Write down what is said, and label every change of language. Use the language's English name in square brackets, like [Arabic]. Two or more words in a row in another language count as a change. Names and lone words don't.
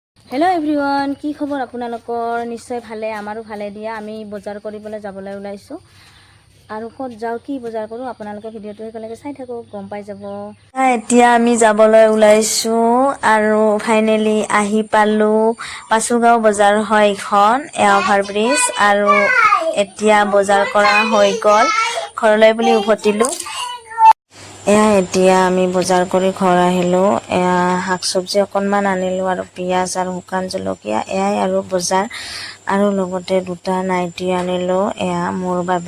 [English] Hello everyone [Assamese] কি খবৰ আপোনালোকৰ নিশ্চয় ভালে আমাৰো ভালে দিয়া আমি বজাৰ কৰিবলৈ যাবলৈ ওলাইছোঁ আৰু ক'ত যাওঁ কি বজাৰ কৰোঁ আপোনালোকে ভিডিঅ'টো একেলগে চাই থাকক গম পাই যাব। এতিয়া আমি যাবলৈ ওলাইছোঁ আৰু ফাইনেলি আহি পালোঁ পাচুগাঁও বজাৰ হয় এখন অভাৰ ব্ৰিজ আৰু এতিয়া বজাৰ কৰা হৈ গ'ল ঘৰলৈ বুলি উভতিলো। এতিয়া আমি বজাৰ কৰি ঘৰ আহিলো। শাক সবজি অকনমান আনিলো আৰু পিয়াজ আৰু শুকান জলকীয়া এয়াই আৰু বজাৰ আৰু লগতে দুটা নাইটি আনিলো মোৰ বাবে।